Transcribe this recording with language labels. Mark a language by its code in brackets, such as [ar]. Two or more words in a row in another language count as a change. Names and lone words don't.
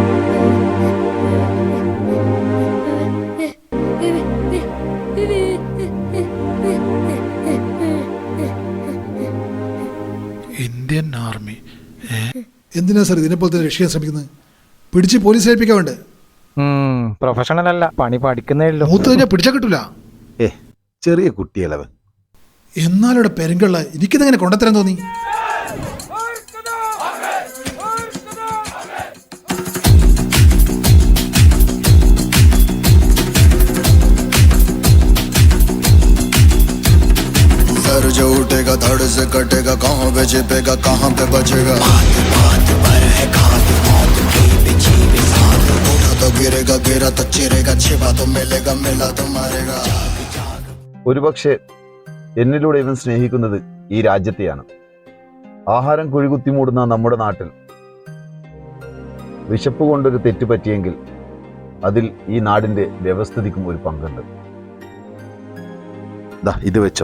[ml] ഇന്ത്യൻ ആർമി. എന്തിനാ സാർ ഇതിനെപ്പോലത്തെ രക്ഷിക്കാൻ ശ്രമിക്കുന്നത്? പിടിച്ച് പോലീസ് ഏൽപ്പിക്കാൻ വേണ്ടേ? പ്രൊഫഷണൽ അല്ല, പണി പഠിക്കുന്നേ ഉള്ളൂ. മൂത്ത് കഴിഞ്ഞാൽ പിടിച്ചാൽ കിട്ടൂല. ചെറിയ കുട്ടിയല്ലവൻ. എന്നാലും പെരുങ്കള എനിക്കിതെങ്ങനെ കൊണ്ടുത്തരാൻ തോന്നി? [hi] सर जो उठेगा धड़ से कटेगा, कहाँ पे छिपेगा कहाँ पे बचेगा। उठा तो गिरेगा, गिरा तो चिरेगा, छिपा तो मिलेगा, मिला तो मारेगा। [ml] ഒരുപക്ഷെ എന്നിലൂടെ ഇവൻ സ്നേഹിക്കുന്നത് ഈ രാജ്യത്തെയാണ്. ആഹാരം കുഴികുത്തി മൂടുന്ന നമ്മുടെ നാട്ടിൽ വിശപ്പ് കൊണ്ടൊരു തെറ്റ് പറ്റിയെങ്കിൽ അതിൽ ഈ നാടിന്റെ വ്യവസ്ഥിതിക്കും ഒരു പങ്കുണ്ട്. ഇത് വെച്ചോ.